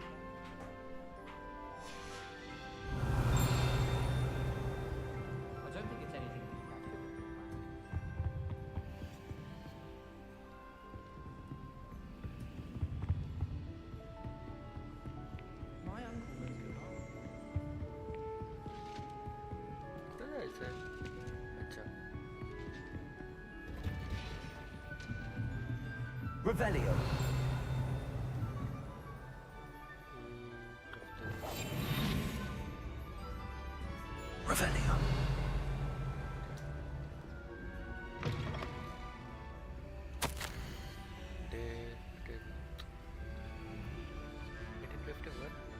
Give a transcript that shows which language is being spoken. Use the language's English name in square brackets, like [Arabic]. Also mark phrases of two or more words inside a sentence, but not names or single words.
[English] I don't think it's anything practical. My uncle knows good art. [Marathi] कुठे जायचंय? अच्छा. [English] Revelio. Revelio. Day 1851.